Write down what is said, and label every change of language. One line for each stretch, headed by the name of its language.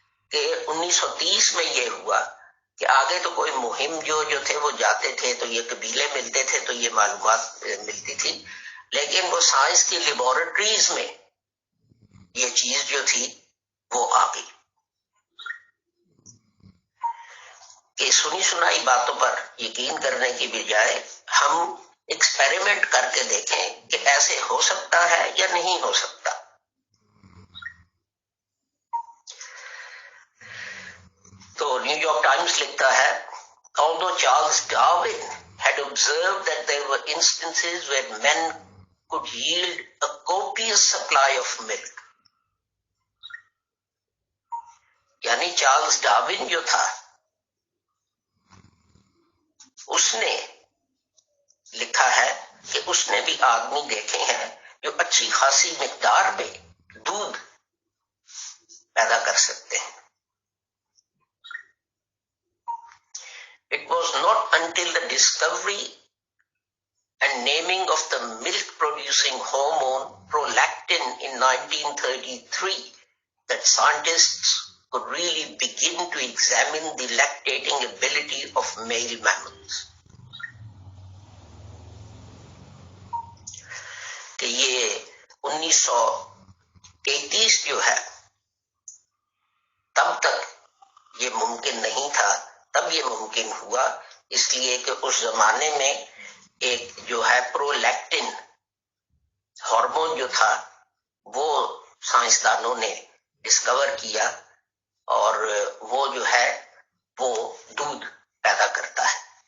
Urdu: کہ 1930 میں یہ ہوا کہ آگے تو کوئی مہم جو تھے وہ جاتے تھے تو یہ قبیلے ملتے تھے تو یہ معلومات ملتی تھی, لیکن وہ سائنس کی لیبارٹریز میں یہ چیز جو تھی وہ آ گئی کہ سنی سنائی باتوں پر یقین کرنے کی بجائے ہم ایکسپیریمنٹ کر کے دیکھیں کہ ایسے ہو سکتا ہے یا نہیں ہو سکتا. تو نیو یارک ٹائمز لکھتا ہے,
English: although Charles Darwin had observed that there were instances where men could yield a copious supply of milk,
Urdu: یعنی چارلز ڈارون جو تھا اس نے لکھا ہے کہ اس نے بھی آدمی دیکھے ہیں جو اچھی خاصی مقدار میں دودھ پیدا کر سکتے ہیں.
English: It was not until the discovery and naming of the milk-producing hormone prolactin in 1933 that scientists could really begin to examine the lactating ability of male mammals.
Urdu: کہ یہ 1933 جو ہے تب تک یہ ممکن نہیں تھا، تب یہ ممکن ہوا اس لیے کہ اس زمانے میں ایک جو ہے پرولیکٹن ہارمون جو تھا وہ سائنسدانوں نے ڈسکور کیا اور وہ جو ہے وہ دودھ پیدا کرتا ہے.